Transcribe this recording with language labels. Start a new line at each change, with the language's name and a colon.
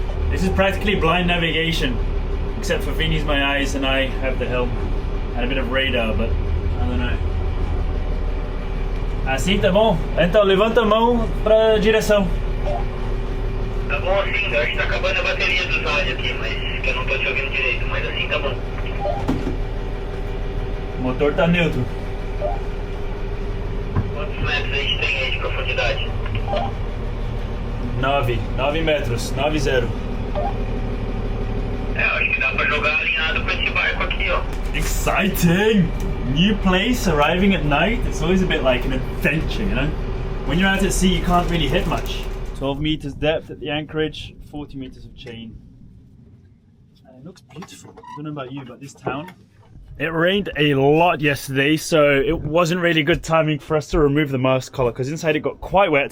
English: This is practically blind navigation, except for Vinny's my eyes and I have the helm and a bit of radar, but I don't know.
Portuguese: Assim tá bom? Então levanta a mão para a direção. Tá bom assim, eu acho que tá acabando a bateria do rádio aqui, mas que eu não tô te ouvindo direito, mas assim tá bom. O motor tá neutro. Quantos metros a gente tem aí de profundidade? 9 metros, 9-0. Eu acho que dá pra jogar alinhado com esse barco aqui, ó.
English: Exciting! New place, arriving at night, it's always a bit like an adventure, you know? When you're out at sea you can't really hit much. 12 meters depth at the anchorage, 40 meters of chain. And it looks beautiful. I don't know about you, but this town... It rained a lot yesterday, so it wasn't really good timing for us to remove the mast collar, because inside it got quite wet.